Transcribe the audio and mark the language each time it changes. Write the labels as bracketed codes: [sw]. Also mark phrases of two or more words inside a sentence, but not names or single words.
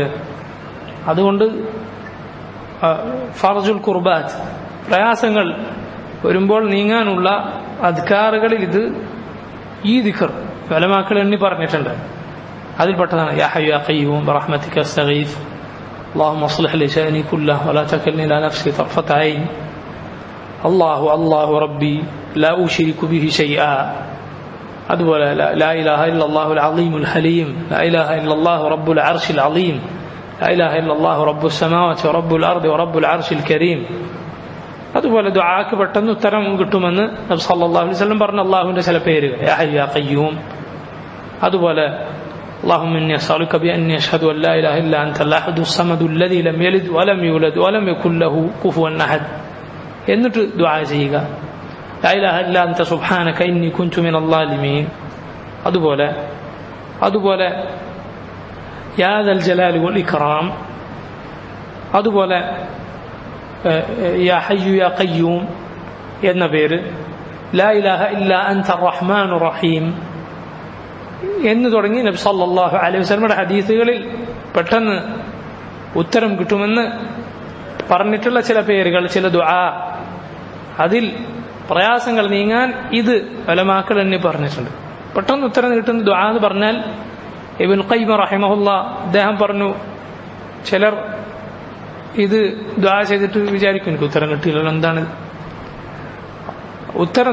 [ml] അതുകൊണ്ട് [ar] فرج الكربات, [ml] പ്രയാസങ്ങൾ വരുമ്പോൾ നീങ്ങാനുള്ള അദ്കാറുകളിൽ ഇത് ഈ ദിക്ർ ഉലമാക്കൾ എണ്ണി പറഞ്ഞിട്ടുണ്ട്. [ar] അതിൽപ്പെട്ടതാണ് يا حي يا قيوم برحمتك أستغيث اللهم اصلح لي شأني كله ولا تكلني إلى نفسي طرفة عين الله الله ربي لا أشرك به شيئا അതുപോലെ لا إله إلا الله العظيم الحليم لا إله إلا الله رب العرش العظيم لا إله إلا الله رب السماوات ورب الأرض ورب العرش الكريم. [ml] അതുപോലെ ദുആക്ക് പെട്ടെന്ന് ഉത്തരം കിട്ടുമെന്ന് നബി [ar] صلى الله عليه وسلم [ml] പറഞ്ഞ അല്ലാഹുവിന്റെ ചില പേരുകൾ [ar] يا حي يا قيوم. അതുപോലെ اللهم إني أسألك بأني أشهد أن لا إله إلا أنت الأحد الصمد الذي لم يلد ولم يولد ولم يكن له كفوا أحد [ml] എന്നിട്ട് ദുആ ചെയ്യുക [ar] لا إله إلا أنت سبحانك إني كنت من الظالمين. അതുപോലെ يا ذا الجلال والإكرام. [ml] അതുപോലെ [ar] يا حي يا قيوم [ml] എന്ന പേര് [ar] لا إله إلا أنت الرحمن الرحيم [ml] എന്ന് തുടങ്ങി നബി [ar] صلى الله عليه [ml] വസല്ലമയുടെ ഹദീസുകളിൽ പെട്ടെന്ന് ഉത്തരം കിട്ടുമെന്ന് പറഞ്ഞിട്ടുള്ള ചില പേരുകൾ, ചില ദുആ, അതിൽ പ്രയാസങ്ങൾ നീങ്ങാൻ ഇത് ഉലമാക്കൾ എന്നെ പറഞ്ഞിട്ടുണ്ട്. പെട്ടെന്ന് ഉത്തരം കിട്ടുന്ന ദുആ എന്ന് പറഞ്ഞാൽ ഇബ്നു ഖയ്യിം റഹിമഹുല്ലാഹ് അദ്ദേഹം പറഞ്ഞു, ചിലർ ഇത് ദുആ ചെയ്തിട്ട് വിചാരിക്കും എനിക്ക് ഉത്തരം കിട്ടിയില്ലല്ലോ, എന്താണ് ഉത്തരം?